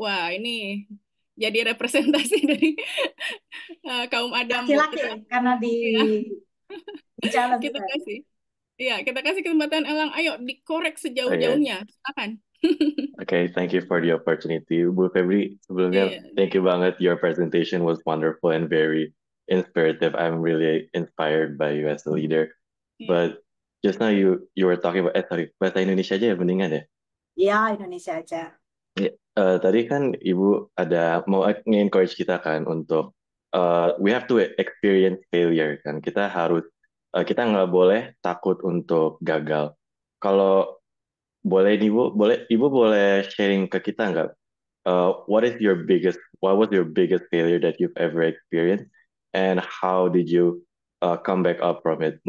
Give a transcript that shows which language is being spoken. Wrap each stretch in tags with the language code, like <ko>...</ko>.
<id>Wah, ini jadi representasi dari kaum Adam. Laki-laki karena di jalan kita kasih kesempatan Elang. Ayo dikorek sejauh-jauhnya. Silakan.</id> <en>Okay, thank you for the opportunity. Bu Febri,</en> <id>sebelumnya</id> <en>thank you</en> <id>banget.</id> <en>Your presentation was wonderful and very inspirative. I'm really inspired by you as a leader. But just now you were talking about</en> <id>bahasa Indonesia aja ya mendingan ya? Ya, Indonesia aja. Tadi kan Ibu ada mau nge-encourage kita kan untuk</id> <en>we have to experience failure</en> <id>kan. Kita nggak boleh takut untuk gagal. Kalau boleh nih Bu, Ibu boleh sharing ke kita nggak?</id> <en>What was your biggest failure that you've ever experienced, and how did you come back up from it?</en>